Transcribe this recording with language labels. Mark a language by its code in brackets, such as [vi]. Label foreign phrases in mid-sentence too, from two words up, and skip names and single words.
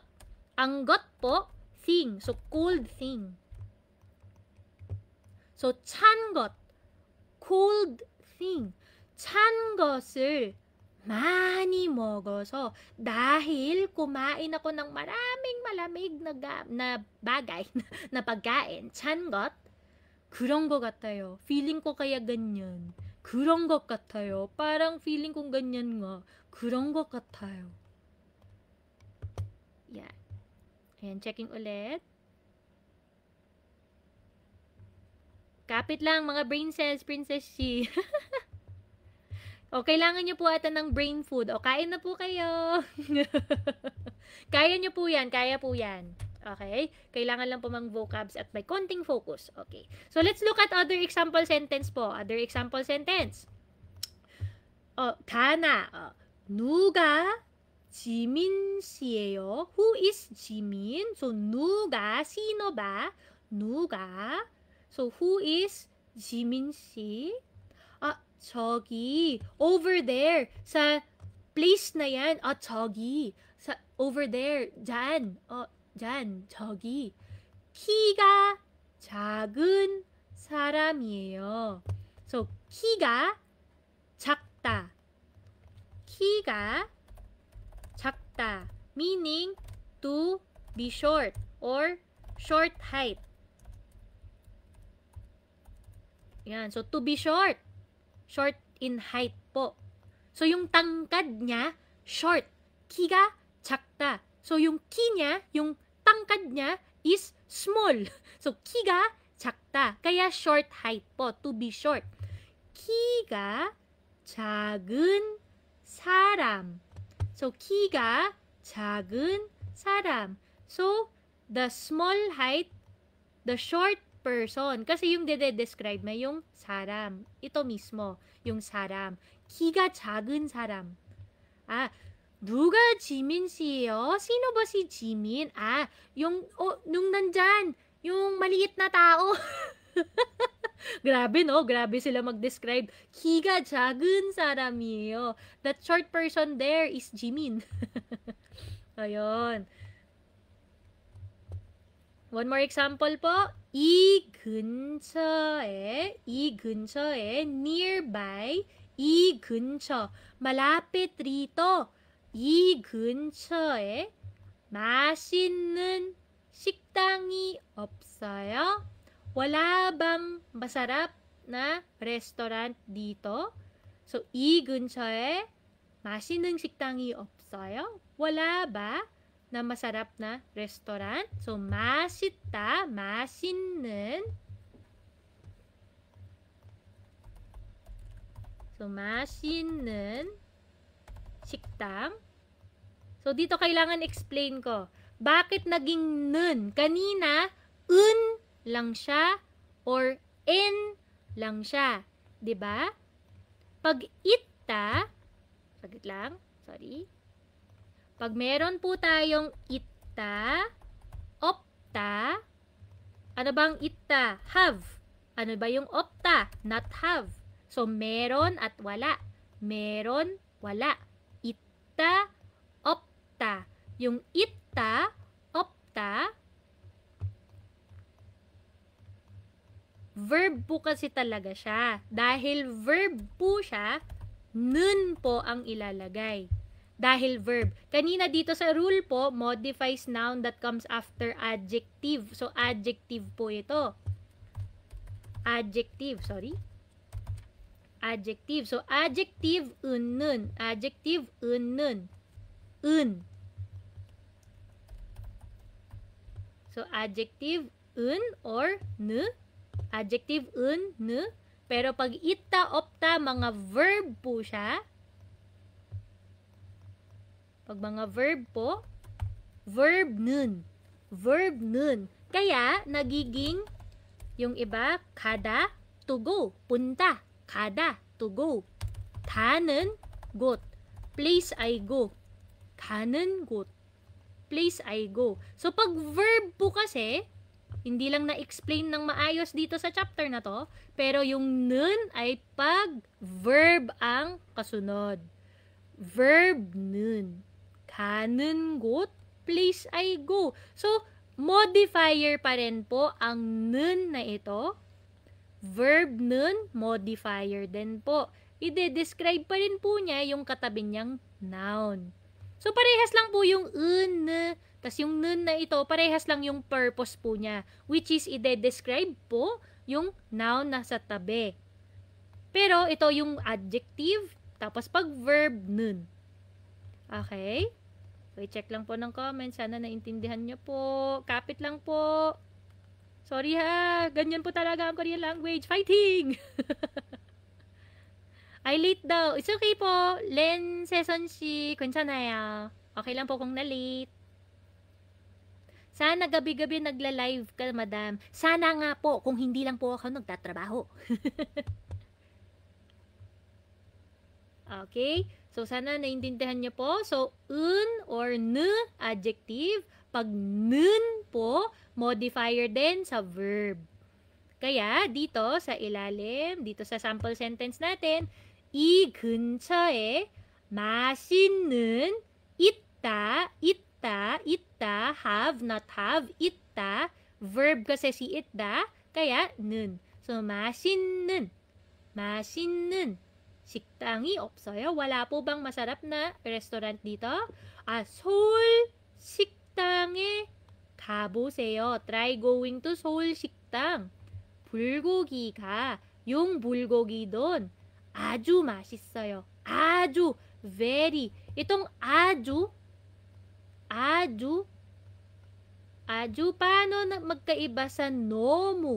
[en] Ang got po, thing. So, cold thing. So, [ko] 찬 것, [en] cold thing. [ko] 찬 것을 많이 먹어서 [tl] dahil kumain ako ng maraming malamig na bagay, na pagkain. [ko] 찬 것, 그런 것 같아요. [tl] Feeling ko kaya ganyan. [ko] 그런 것 같아요. [tl] Parang feeling kong ganyan nga. [ko] 그런 것 같아요. [tl] Yan. Ayan, checking ulit. Kapit lang, mga [en] brain cells, [tl] Princess Shi. O, kailangan nyo po ata ng [en] brain food. [tl] O, kain na po kayo. Kaya nyo po yan, kaya po yan. [en] Okay? [tl] Kailangan lang po mang vocabs at may konting focus. [en] Okay. So, let's look at other example sentence po. Other example sentence. [ko] 가나. 누가 지민 씨예요? [en] Who is 지민? So, [ko] 누가, [tl] sino ba? [ko] 누가. [en] So, who is 지민 씨? [ko] 저기, [en] over there, [tl] sa place na yan. [ko] 저기, [en] over there, [tl] dyan. dyan, [ko] 저기. 키가 작은 사람이에요. So, 키가 작다. 키가 작다. [en] Meaning, to be short or short height. Yan. So, to be short. Short in height po. [tl] So, yung tangkad niya, short. [ko] 키가 작다. [tl] So, yung ki niya, yung tangkad niya is small. [en] So, [ko] 키가 작다. [tl] Kaya [en] short height [tl] po. [en] To be short. [ko] 키가 작은 사람. So, 키가 작은 사람. [en] So, the small height, the short person. [tl] Kasi yung describe may yung 사람. Ito mismo, yung 사람. [ko] 키가 작은 사람. 누가 지민 씨예요? [tl] Sino ba si Jimin? Nung nandyan, yung maliit na tao. Grabe, no? Grabe sila mag-describe. [ko] 키가 작은 사람이에요. [en] That short person there is Jimin. Ayun. One more example po. [ko] 이 근처에, nearby, 이 근처, [tl] malapit rito. [ko] 이 근처에 맛있는 식당이 없어요? [tl] Wala bang masarap na restaurant dito? [en] So, [ko] 이 근처에 맛있는 식당이 없어요? [tl] Wala ba na masarap na restaurant? [en] So, [ko] 맛있다, 맛있는. So, 맛있는 식당. [tl] So, dito kailangan explain ko. Bakit naging nun? Kanina, un lang siya or en lang siya. 'Di ba? Pag itta, saglit lang, sorry. Pag meron po tayong [ko] 있다, 없다, [tl] ano bang itta? Have. Ano ba yung opta? [en] Not have. So, [tl] meron at wala. Meron, wala. [ko] 있다, 없다. [tl] Yung [ko] 있다, 없다, [tl] verb po kasi talaga siya. Dahil verb po siya, nun po ang ilalagay. Dahil verb. Kanina dito sa rule po, [en] modifies noun that comes after adjective. [tl] So, adjective po ito. [en] Adjective, sorry. Adjective. So, adjective, nun. Adjective, nun. Un. So, adjective, un or nu. Adjective, un, nu. [tl] Pero pag [ko] 있다, 없다, [tl] mga verb po siya. Pag mga verb po, verb nun. Verb nun. Kaya, nagiging yung iba, kada, [en] to go. Punta. Kada, to go. [ko] 가는 곳. [en] Place I go. [ko] 가는 곳. [en] Place I go. So, [tl] pag verb po kasi, hindi lang na-explain ng maayos dito sa chapter na to, pero yung nun ay pag verb ang kasunod. [en] Verb nun. [ko] 가는 곳, [en] place I go. [tl] So, modifier pa rin po ang nun na ito. Verb nun, modifier din po. Ide-describe pa rin po niya yung katabi niyang noun. So, parehas lang po yung un, tas yung nun na ito, parehas lang yung purpose po niya, [en] which is [tl] ide-describe po yung noun na sa tabi. Pero, ito yung adjective, tapos pag verb, nun. [en] Okay? [tl] So, i-check lang po ng comments. Sana naintindihan nyo po. Kapit lang po. Sorry ha. Ganyan po talaga ang [en] Korean language. [tl] Fighting! Ay, late daw. [en] It's okay [tl] po. Len Seson si 괜찮아요. Okay lang po kung na-late. Sana gabi-gabi nagla-live ka, madam. Sana nga po, kung hindi lang po ako nagtatrabaho. [en] Okay? [tl] So, sana naintindihan niyo po. [en] So, un or nu, adjective. [tl] Pag nun po, modifier din sa verb. Kaya, dito sa ilalim, dito sa sample sentence natin, [ko] 이 근처에 맛있는 있다, [en] have, not have, 있다. [tl] Verb kasi si 있다, kaya nun. So, [ko] 맛있는 식당이 없어요. [tl] Wala po bang masarap na restaurant dito? [ko] 서울 식당에 가보세요. [en] Try going to 서울 식당. 불고기가, [tl] yung bulgogi doon, [ko] 아주 맛있어요. 아주, [en] very. [tl] Itong 아주, paano na magkaiba sa 너무?